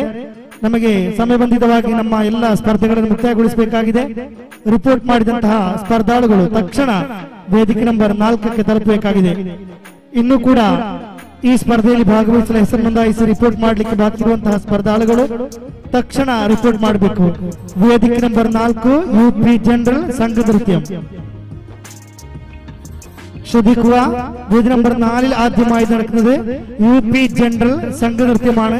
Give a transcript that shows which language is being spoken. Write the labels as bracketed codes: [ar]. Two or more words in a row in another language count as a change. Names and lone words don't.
[kn] ನಮಗೆ ಸಮಯಬಂಧಿತವಾಗಿ ನಮ್ಮ ಎಲ್ಲ ಸ್ಪರ್ಧೆಗಳನ್ನು ಮುಕ್ತಾಯಗೊಳಿಸಬೇಕಾಗಿದೆ. ರಿಪೋರ್ಟ್ ಮಾಡಿದಂತಹ ಸ್ಪರ್ಧಾಳುಗಳು ತಕ್ಷಣ ವೇದಿಕೆ ನಂಬರ್ 4ಕ್ಕೆ ತಲುಪಬೇಕಾಗಿದೆ. ಇನ್ನು ಕೂಡ ಈ ಸ್ಪರ್ಧೆಯಲ್ಲಿ ಭಾಗವಹಿಸಲು ಹೆಸರು ನೋಂದಾಯಿಸಿ ರಿಪೋರ್ಟ್ ಮಾಡಲಿಕ್ಕೆ ಬಾಕಿ ಇರುವಂತಹ ಸ್ಪರ್ಧಾಳುಗಳು ತಕ್ಷಣ ರಿಪೋರ್ಟ್ ಮಾಡಬೇಕು. ವೇದಿಕೆ ನಂಬರ್ 4 [ml] UP ജനറൽ സംഘ നൃത്യം ശ്രദ്ധിക്കുക. വേദി നമ്പർ 4 ആദ്യമായി നടക്കുന്നത് UP ജനറൽ സംഘ നൃത്യമാണ്.